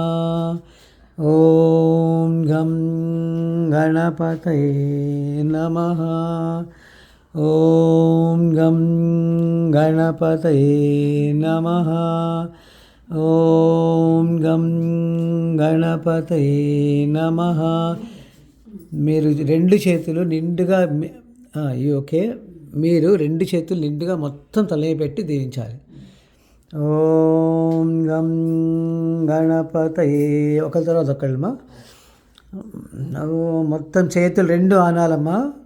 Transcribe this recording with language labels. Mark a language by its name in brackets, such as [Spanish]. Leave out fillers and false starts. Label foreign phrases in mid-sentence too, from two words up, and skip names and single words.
[Sanskrit] ॐ गं गणपतये नमः। ॐ गं गणपतये नमः। ॐ गं गणपतये नमः। [Telugu] మీరు రెండు చేతులు నిండుగా ఓకే, మీరు రెండు చేతులు నిండుగా మొత్తం తల పెట్టి దీవించాలి. [Sanskrit] ఓం గం గణపతయే, [Telugu] ఒకరి తర్వాత ఒకళ్ళమ్మా. మొత్తం చేతులు రెండు ఆనాలమ్మా.